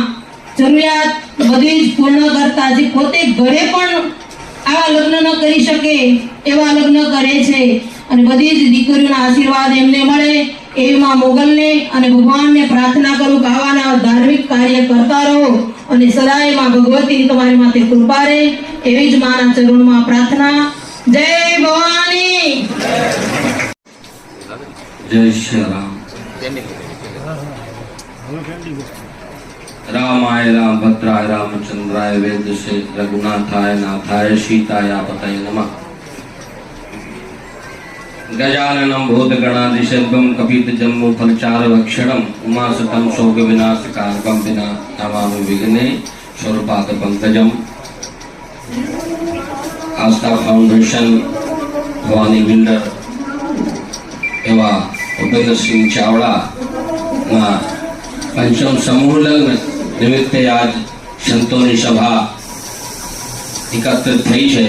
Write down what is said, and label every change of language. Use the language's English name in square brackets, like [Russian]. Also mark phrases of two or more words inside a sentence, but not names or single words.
[Gujarati] જરૂરિયાત બધી જ પૂર્ણ કરતા, જે પોતે ઘરે પણ આવા લગ્ન ન કરી શકે એવા લગ્ન કરે છે અને બધી જ દીકરીઓના આશીર્વાદ એમને મળે એવી માં મોગલને અને ભગવાનને પ્રાર્થના કરું કે આવાના ધાર્મિક કાર્ય કરતા રહો અને સદાય માં ભગવતી તમારી માથે કૃપા રહે એવી જ માના ચરણોમાં પ્રાર્થના। જય ભવાની, [Hindi] जय श्री राम। [Sanskrit] रामाय राम भद्राय रामचंद्राय वेद से रघुनाथाय नाथाय सीताय पतये नमः। गजाननं भूतगणाधिसेव्यं कपितजम्बो फलचार भक्षणं उमासुतं शोक विनाशकारकं विना नमामि विघ्नेश्वरपाद पंकजम्। [Hindi] आस्था फाउंडेशन भवानी बिल्डर एवं उपेंद्रसिंह चावड़ा [Gujarati] ના પંચમ સમૂહ લગ્ન નિમિત્તે [Hindi] आज संतों की सभा एकत्रित थई है।